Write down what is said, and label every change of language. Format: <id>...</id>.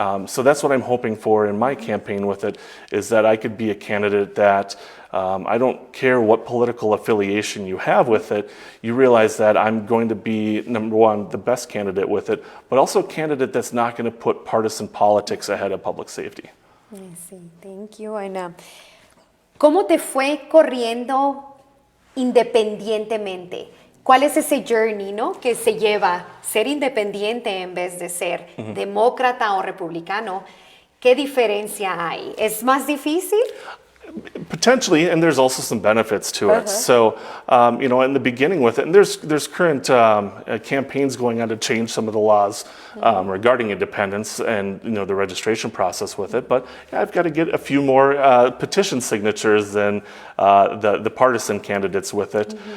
<en>So that's what I'm hoping for in my campaign with it, is that I could be a candidate that I don't care what political affiliation you have with it. You realize that I'm going to be, number one, the best candidate with it, but also a candidate that's not going to put partisan politics ahead of public safety. Sí, thank you. And,</en> <es>¿cómo te fue corriendo independientemente? ¿Cuál es ese journey, que se lleva ser independiente en vez de ser demócrata o republicano? ¿Qué diferencia hay? ¿Es más difícil?</es> <en>Potentially, and there's also some benefits to it. So, in the beginning with it, and there's current campaigns going on to change some of the laws regarding independence and the registration process with it. But I've got to get a few more petition signatures than the partisan candidates with it.</en>